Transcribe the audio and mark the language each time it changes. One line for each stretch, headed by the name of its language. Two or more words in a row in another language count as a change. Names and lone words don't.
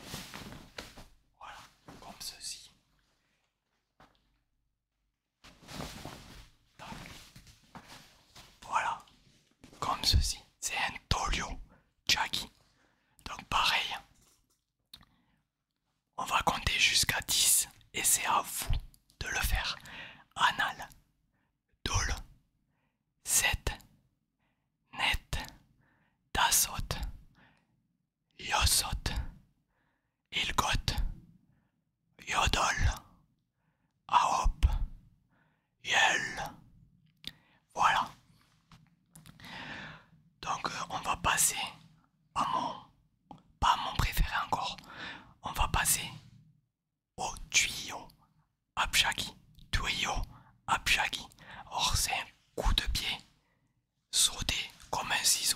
French: Voilà, comme ceci. Voilà, comme ceci. C'est un Tolio Chagi. Donc pareil, on va compter jusqu'à 10 et c'est à vous de le faire.
Korean: 하나, 둘, 셋, 넷, 다섯, 여섯, 일곱, 여덟, 아홉, 열.
French: Voilà. Donc on va passer à pas mon préféré encore. On va passer au tuyau Apshagi. Tuyau Apshagi. Or c'est un coup de pied sauté comme un ciseau.